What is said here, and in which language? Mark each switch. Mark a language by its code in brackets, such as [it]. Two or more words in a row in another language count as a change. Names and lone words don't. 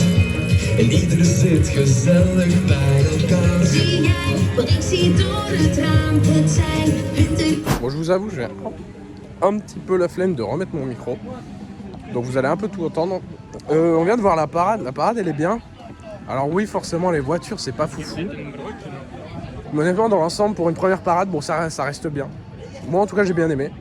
[nl] En iedereen zit gezellig bij elkaar. zie jij wat ik zie door het raam. Het zijn winter. [fr] Bon, je vous avoue, j'ai un petit peu la flemme de remettre mon micro. Donc vous allez un peu tout entendre. On vient de voir la parade. La parade, elle est bien. Alors oui, forcément, les voitures, c'est pas foufou. Mais honnêtement, dans l'ensemble, pour une première parade, bon, ça reste bien. Moi, en tout cas, j'ai bien aimé.